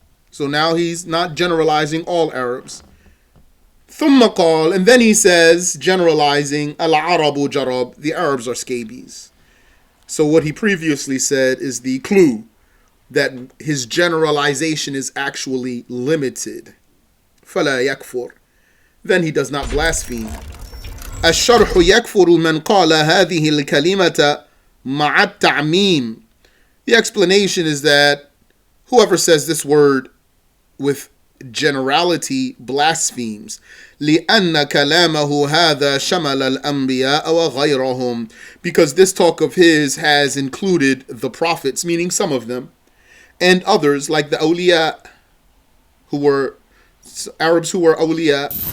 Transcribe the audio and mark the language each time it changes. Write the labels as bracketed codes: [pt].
[en] So now he's not generalizing all Arabs. [ar] ثم قال, [en] and then he says, generalizing, [ar] العرب جرب, [en] the Arabs are scabies. So what he previously said is the clue that his generalization is actually limited. [ar] فلا يكفر, [en] then he does not blaspheme. [ar] الشرح يكفر من قال هذه الكلمة مع التعميم. [en] The explanation is that whoever says this word with generality blasphemes. [ar] لأن كلامه هذا شمل الأنبياء وغيرهم, [en] because this talk of his has included the prophets, meaning some of them, and others like the awliya, who were Arabs who were awliya.